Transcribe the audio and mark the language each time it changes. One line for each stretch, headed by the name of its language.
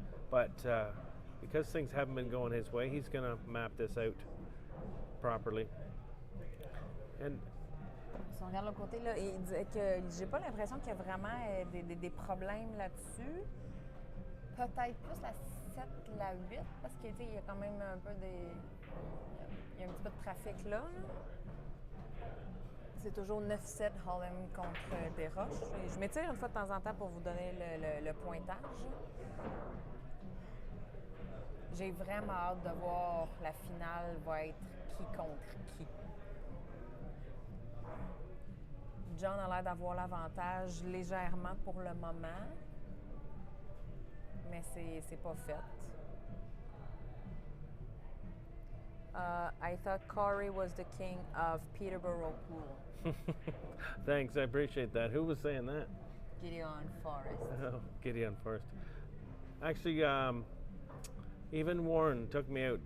English: But because things haven't been going his way, he's going to map this out properly. And
French: Si on regarde l'autre côté, là, il disait que j'ai pas l'impression qu'il y a vraiment des problèmes là-dessus. Peut-être plus la 7, la 8, parce qu'il y a quand même un peu il y a un petit peu de trafic là. C'est toujours 9-7 Holland contre des roches. Et je m'étire une fois de temps en temps pour vous donner le pointage. J'ai vraiment hâte de voir la finale va être qui contre qui. John a l'air d'avoir l'avantage légèrement pour le moment, mais c'est pas fait.
English: I thought Corey was the king of Peterborough pool. thanks, I appreciate that. Who was saying that? Gideon Forrest. Oh, Gideon Forrest. Actually, even Warren took me out.